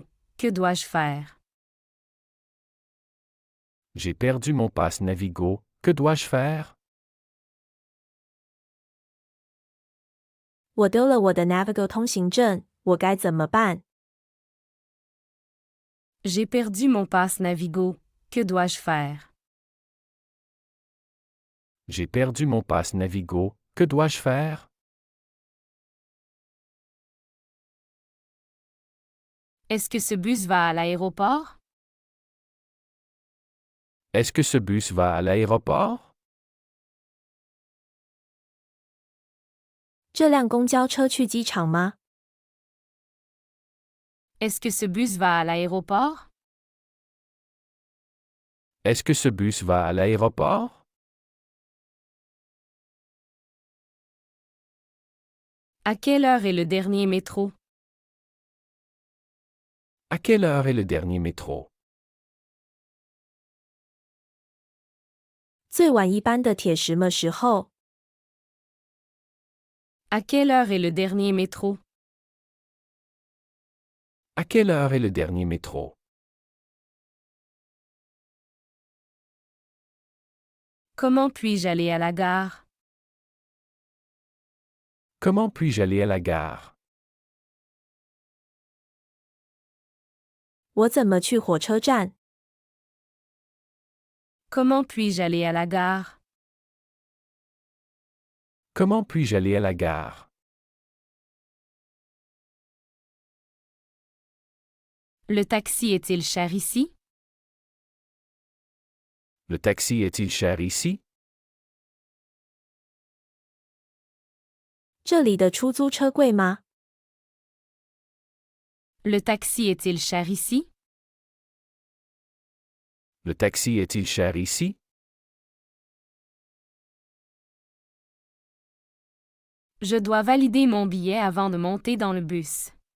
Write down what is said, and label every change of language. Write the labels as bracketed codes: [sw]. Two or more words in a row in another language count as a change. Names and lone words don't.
[fr] Que dois-je faire? J'ai perdu mon passe Navigo. Que dois-je faire? [zh] 我丢了我的 Navigo 通行证，我该怎么办？ [fr] J'ai perdu mon passe Navigo. Que dois-je faire? J'ai perdu mon passe Navigo. Que dois-je faire? Est-ce que ce bus va à l'aéroport? Est-ce que ce bus va à l'aéroport? [zh] 这辆公交车去机场吗？ [fr] Est-ce que ce bus va à l'aéroport? Est-ce que ce bus va à l'aéroport? À quelle heure est le dernier métro? À quelle heure est le dernier métro? [zh] 最晚一班的铁什么时候？ [fr] À quelle heure est le dernier métro? À quelle heure est le dernier métro? Comment puis-je aller à la gare? Comment puis-je aller à la gare? [zh] 我怎么去火车站？ [fr] Comment puis-je aller à la gare? Comment puis-je aller à la gare? Le taxi est-il cher ici? Le taxi est-il cher ici? [zh] 这里的出租车贵吗？ [fr] Le taxi est-il cher ici? Le taxi est-il cher ici? Je dois valider mon billet avant de monter dans le bus.